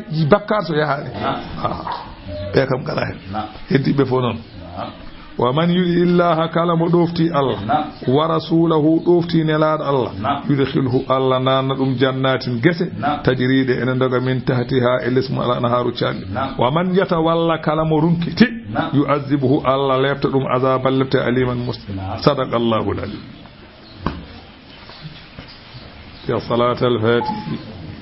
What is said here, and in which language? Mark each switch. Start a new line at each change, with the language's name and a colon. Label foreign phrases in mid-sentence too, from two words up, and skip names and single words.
Fula: bakkar so yahani ɓe kam gala hen heddiɓe fo noon
Arabic: ومن يطع الله
Fula: kala mo ɗofti Allah
Arabic: ورسوله
Fula: ɗofti nelaɗo Allah
Arabic: يدخله الله
Fula: nanna ɗum jannatin gese tajriɗe ene doga
Arabic: من تحتها
Fula: e lesmu ala naharu calli
Arabic: ومن يتول
Fula: kala mo runkiti
Arabic: يعذبه الله
Fula: lefta ɗum azaban lefta aliman muslim
Arabic: صدق الله العليم. يا صلاة الفاتح